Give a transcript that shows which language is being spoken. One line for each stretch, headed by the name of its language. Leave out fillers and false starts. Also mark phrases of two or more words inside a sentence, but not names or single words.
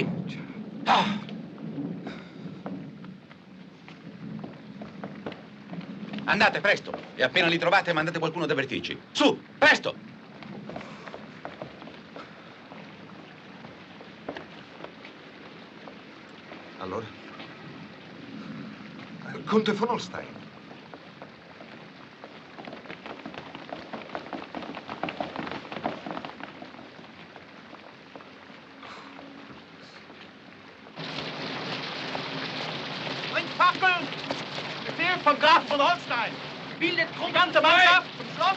Italian: Ah. Andate, presto! E appena li trovate mandate qualcuno ad avvertirci. Su, presto! Allora? Conte von Holstein.
German: Bringt Fackeln! Befehl von Graf von Holstein! Bildet die ganze Mannschaft zum Schloss!